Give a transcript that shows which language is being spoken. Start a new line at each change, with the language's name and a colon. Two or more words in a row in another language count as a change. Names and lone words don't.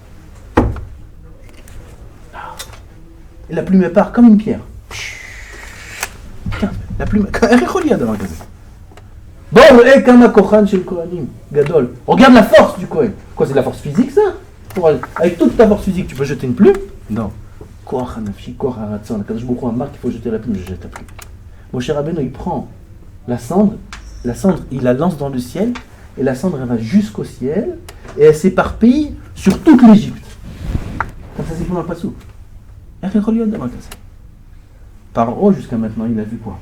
French: Et la plume elle part comme une pierre. La plume, elle est reliée devant le gazette. Gadol. Regarde la force du Kohen. Quoi, c'est de la force physique ça? Avec toute ta force physique, tu peux jeter une plume? Non.
Hebrew: כוח הנפשי כוח הרצון. קדוש ברוך הוא
French: a marqué qu'il faut jeter la plume, je jette la plume. Moshe Rabbeinu, il prend la cendre, il la lance dans le ciel, et la cendre, elle va jusqu'au ciel, et elle s'éparpille sur toute l'Égypte. Comme ça, c'est pour un passou. Paro, jusqu'à maintenant, il a vu quoi?